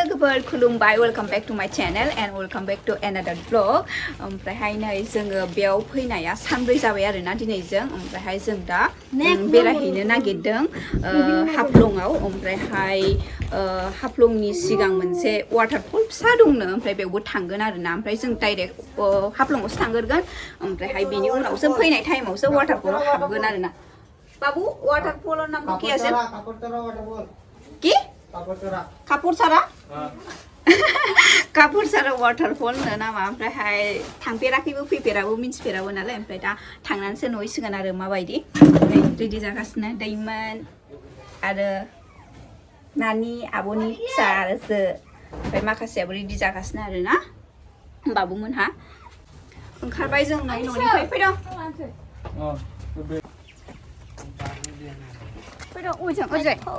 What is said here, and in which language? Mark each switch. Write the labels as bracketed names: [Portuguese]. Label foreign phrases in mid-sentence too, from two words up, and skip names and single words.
[English] khalambai, welcome back to my channel and welcome back to another vlog. [Bodo] ओमफ्रायहाय नै जोङो बेयाव फैनाया सानब्रै जाबाय आरोना दिनैजों ओमफ्रायहाय जों दा बेरायहैनो नागिरदों हाफ्लंआव ओमफ्रायहाय हाफ्लंनि सिगां मोनसे वाटारफल फिसा दंनो ओमफ्राय बेयावबो थांगोन आरोना ओमफ्राय जों डाइरेक्ट हाफ्लंआवसो थांगोरगोन ओमफ्रायहाय बेनि उनावसो फैनाय टाइमावसो वाटारफलाव हाबगोन आरोना बाबू [Hindi] वाटरफॉल नाम क्या है [Bodo] की कापुरसारा कापुरसारा वाटरफॉल होनो नामा ओमफ्रायहाय थांफेराखैबो फैफेराबो मिन्थिफेराबो नालाय ओमफ्राय दा थांनानैसो नुहैसिगोन आरो माबायदि रेडि जागासिनो दैमोन आरो नानि आब'नि फिसा आरोसो ओमफ्राय माखासेयाबो रेडि जागासिनो आरोना बाबुमोनहा ओंखारबाय जों नै न'निफ्राय फैदों फैदों ओजों ओजों